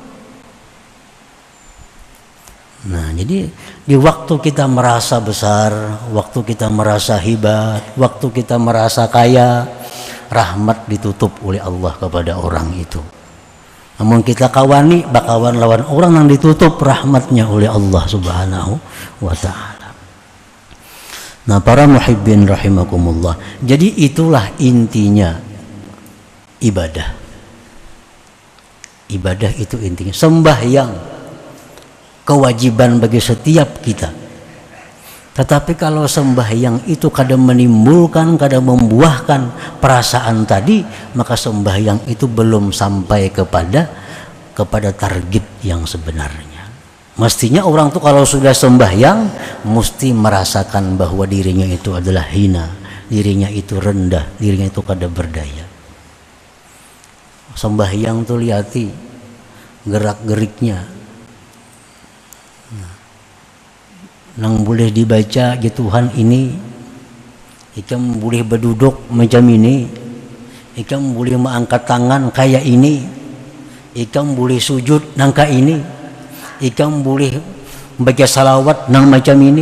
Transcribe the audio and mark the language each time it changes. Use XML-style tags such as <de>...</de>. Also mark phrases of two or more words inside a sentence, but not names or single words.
<id>Nah, jadi di waktu kita merasa besar, waktu kita merasa hebat, waktu kita merasa kaya, rahmat ditutup oleh Allah kepada orang itu.</id> <bjn>Namun kita kawani bakawan lawan orang yang ditutup rahmatnya oleh Allah</bjn> <ar>Subhanahu wa Ta'ala.</ar> <id>Nah, para</id> <ar>muhibbin rahimakumullah,</ar> <id>jadi itulah intinya ibadah. Ibadah itu intinya, sembahyang kewajiban bagi setiap kita. Tetapi kalau sembahyang itu kadang menimbulkan, kadang membuahkan perasaan tadi, maka sembahyang itu belum sampai kepada target yang sebenarnya. Mestinya orang tuh kalau sudah sembahyang mesti merasakan bahwa dirinya itu adalah hina, dirinya itu rendah, dirinya itu kada berdaya.</id> <bjn>Sembahyang tuh lihati gerak-geriknya, nang boleh dibaca ya Tuhan ini, ikam boleh berduduk macam ini, ikam boleh mengangkat tangan kayak ini, ikam boleh sujud nangka ini, ikam boleh baca salawat nang macam ini.</bjn>